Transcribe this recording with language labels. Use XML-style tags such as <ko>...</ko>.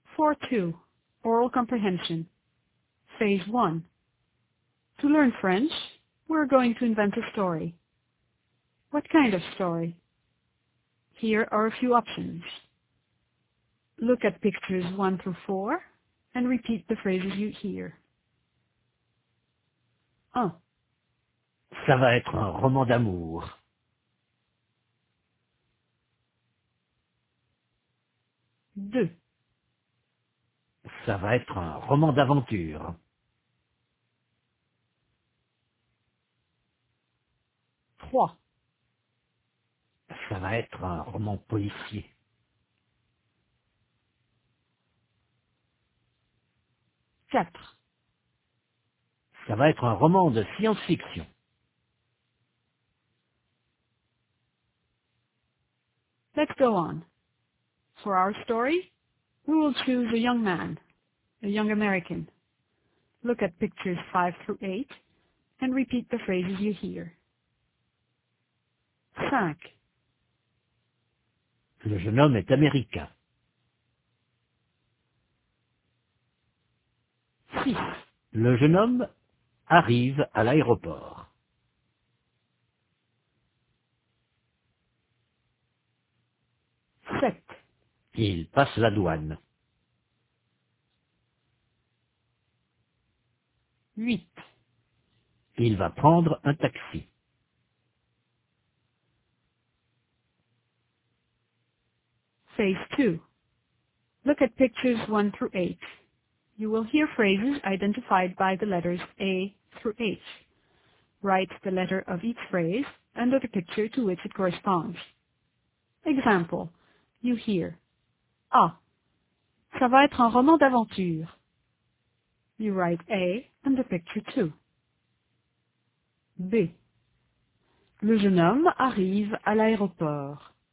<en>4.2 Oral Comprehension Phase 1 To learn French, we're going to invent a story. What kind of story? Here are a few options. Look at pictures 1 through 4 and repeat the phrases you hear. Oh.</en> <fr>Ça va être un roman d'amour. Deux. Ça va être un roman d'aventure. Trois. Ça va être un roman policier. Quatre. Ça va être un roman de science-fiction.</fr> <en>Let's go on. For our story, we will choose a young man, a young American. Look at pictures 5 through 8 and repeat the phrases you hear.</en> <fr>Cinq. Le jeune homme est américain. Six. Le jeune homme arrive à l'aéroport. Sept. Il passe la douane. 8. Il va prendre un taxi. 2.</fr> <en>Look at pictures 1 through 8. You will hear phrases identified by the letters A through H. Write the letter of each phrase under the picture to which it corresponds. Example. You hear. A.</en> <fr>Ça va être un roman d'aventure.</fr> <en>You write A under picture 2. B.</en> <fr>Le jeune homme arrive à l'aéroport.</fr>